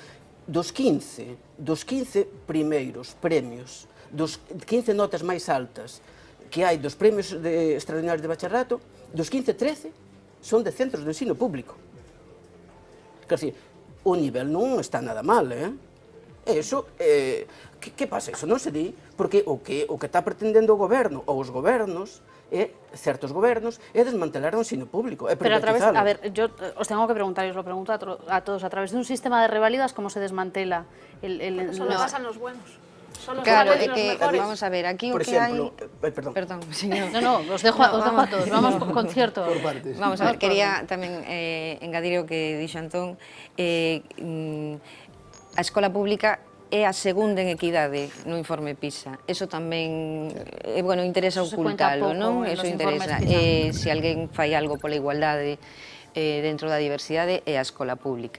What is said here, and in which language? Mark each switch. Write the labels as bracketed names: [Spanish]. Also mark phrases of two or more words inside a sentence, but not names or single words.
[Galician] Dos 15 primeiros premios, dos 15 notas máis altas que hai dos premios extraordinarios de bacharelato, dos 15, 13 son de centros de ensino público. Quer dizer, o nivel non está nada mal, Eso, que pasa? Eso non se di, porque o que está pretendendo o goberno ou os gobernos, certos gobernos, é desmantelar o ensino público, é privatizalo. [Spanish] Pero a ver, yo os tengo que preguntar, y os lo pregunto a todos, a través de un sistema de reválidas, ¿cómo se desmantela el Eso le pasa a los buenos. Son los Claro, mejores y [Galician] é [Spanish] los que, mejores. vamos a ver, aquí [Galician] Por o que hai... exemplo, perdón. [Spanish] Perdón, señor. No, os dejo a todos, vamos con cierto. Por partes. [Galician] Vamos a ver, quería tamén engadir o que dixo Antón. A escola pública é a segunda en equidade no informe PISA. Eso tamén, bueno, interesa [Spanish] Eso se cuenta [Galician] ocultalo, pouco non? [Spanish] en [Galician] Eso [Spanish] los informes [Galician] interesa. [Spanish] PISA. [Galician] Se alguén fai algo pola igualdade dentro da diversidade é a escola pública.